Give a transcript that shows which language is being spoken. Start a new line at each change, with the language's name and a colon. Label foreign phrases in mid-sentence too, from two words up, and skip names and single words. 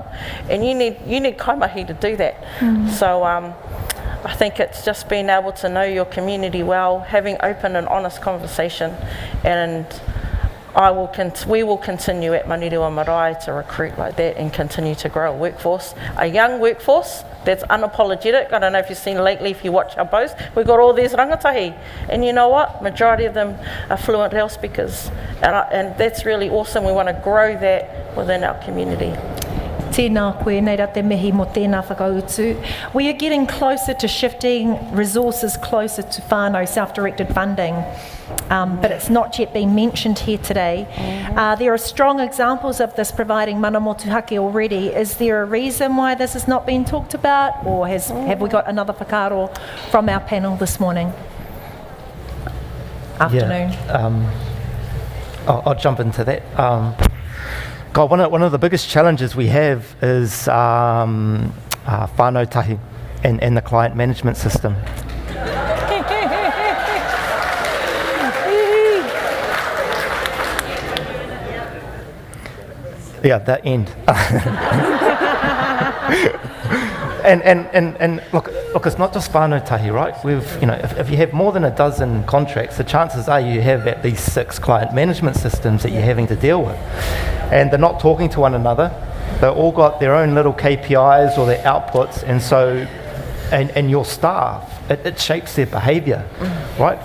English: And you need kaimahi to do that. So I think it's just being able to know your community well, having open and honest conversation, and we will continue at Manirua Marae to recruit like that and continue to grow a workforce, a young workforce that's unapologetic. I don't know if you've seen lately, if you watch our posts, we've got all these rangatahi. And you know what? Majority of them are fluent reo speakers. And that's really awesome. We want to grow that within our community.
Māori: Tēnā koe, nei rā te mihi mo tēnā whakautu.
English: We are getting closer to shifting resources closer to whānau self-directed funding, but it's not yet been mentioned here today. There are strong examples of this providing
Māori: mana motuhake
English: already. Is there a reason why this has not been talked about, or have we got another whakaaro from our panel this morning? Afternoon. Yeah, I'll jump into that. God, one of the biggest challenges we have is whānau tahi and the client management system. Yeah, that end. And look, it's not just whānau tahi, right? If you have more than a dozen contracts, the chances are you have at least 6 client management systems that you're having to deal with. And they're not talking to one another. They've all got their own little KPIs or their outputs, and so, and your staff, it shapes their behaviour, right?